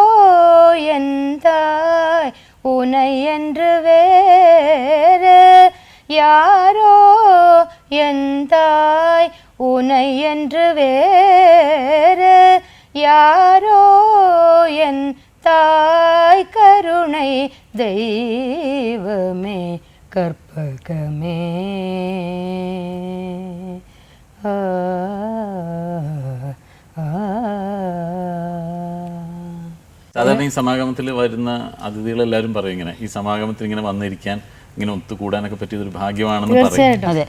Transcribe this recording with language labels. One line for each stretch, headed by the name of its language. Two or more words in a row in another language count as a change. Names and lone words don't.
Tamil: எந்தாய், உனை என்று வேறு யாரோ எந்தாய், உனை என்று வேறு யாரோ என் தாய், கருணை தெய்வமே கற்பகமே.
Malayalam: സാധാരണ ഈ സമാഗമത്തിൽ വരുന്ന അതിഥികളെല്ലാവരും പറയും ഇങ്ങനെ, ഈ സമാഗമത്തിൽ ഇങ്ങനെ വന്നിരിക്കാൻ, ഇങ്ങനെ ഒത്തുകൂടാനൊക്കെ പറ്റിയതൊരു ഭാഗ്യമാണെന്ന് പറയും.